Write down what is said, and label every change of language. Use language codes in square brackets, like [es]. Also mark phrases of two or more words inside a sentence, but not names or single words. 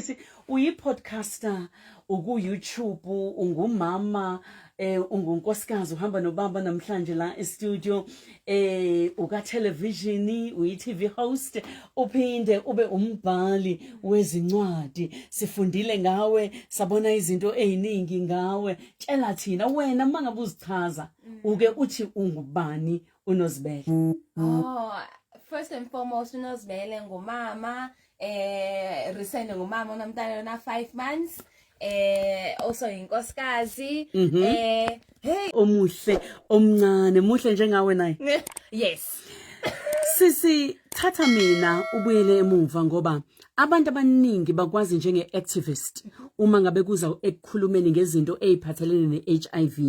[zu] isikhathi uyipodcaster uku-YouTube ungumama ungunkosikazi uhamba nobaba namhlanje la e-studio uka-television uyi-TV host uphinde ube umbhali wezincwadi sifundile ngawe sabona izinto eziningi ngawe tshela thina wena mangabe uzichaza uke uthi ungubani uNozibele. [en] First and foremost [zu] uNozibele ngumama recent ngumama unomntana na 5 months also inkosikazi hey omuhle omncane muhle njengawe naye. Yes. Sisi thatha mina ubuyele emuva ngoba abantu abaningi bakwazi njenge-activist uma ngabe kuza ekukhulumeni ngezinto eziphathelene ne-HIV.